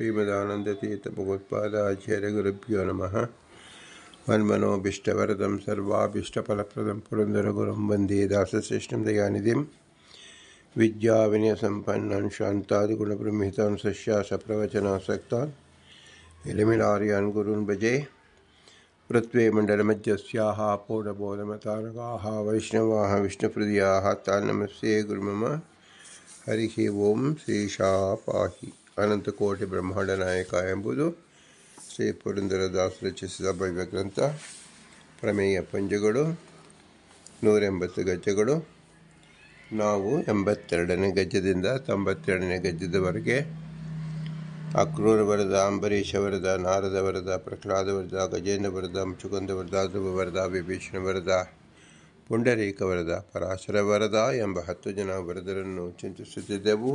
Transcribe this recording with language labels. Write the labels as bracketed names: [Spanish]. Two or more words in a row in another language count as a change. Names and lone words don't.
[Sanskrit] श्रीमदानन्दतीर्थभगवत्पादाचार्यगुरुभ्यो नमः। मन्मनोभीष्टवरदं सर्वाभीष्टफलप्रदं पुरन्दरगुरुं वन्दे दासश्रेष्ठं दयानिधिं विद्याविनयसम्पन्नं शान्तादिगुणबृंहितान् सस्यासप्रवचनासक्तान् इलमिलार्यान् गुरून् भजे। पृथ्वी मण्डलमध्यस्याः पूर्णबोधमतारकाः वैष्णवाः विष्णुप्रियाः तान् नमस्ते गुरुमम। हरिः ಓಂ ಶ್ರೀಶಾ ಪಾಹಿ. [Kannada] ಅನಂತಕೋಟಿ ಬ್ರಹ್ಮಾಂಡ ನಾಯಕ ಎಂಬುದು ಶ್ರೀ ಪುರಂದರದಾಸ ರಚಿಸಿದ ಭವ್ಯ ಗ್ರಂಥ. ಪ್ರಮೇಯ ಪಂಜಗಳು 180 ಗಜ್ಜಗಳು. ನಾವು 82ನೇ ಗಜ್ಜದಿಂದ 92ನೇ ಗಜ್ಜದವರೆಗೆ ಅಕ್ರೂರ ವರದ, ಅಂಬರೀಷ ವರದ, ನಾರದ ವರದ, ಪ್ರಹ್ಲಾದ ವರದ, ಗಜೇಂದ್ರ ವರದ, ಮುಚುಕುಂದ ವರದ, ಧ್ರುವ ವರದ, ವಿಭೀಷಣ ವರದ, ಪುಂಡರೀಕ ವರದ, ಪರಾಶರ ವರದ ಎಂಬ 10 ಜನ ವರದರನ್ನು ಚಿಂತಿಸುತ್ತಿದ್ದೆವು.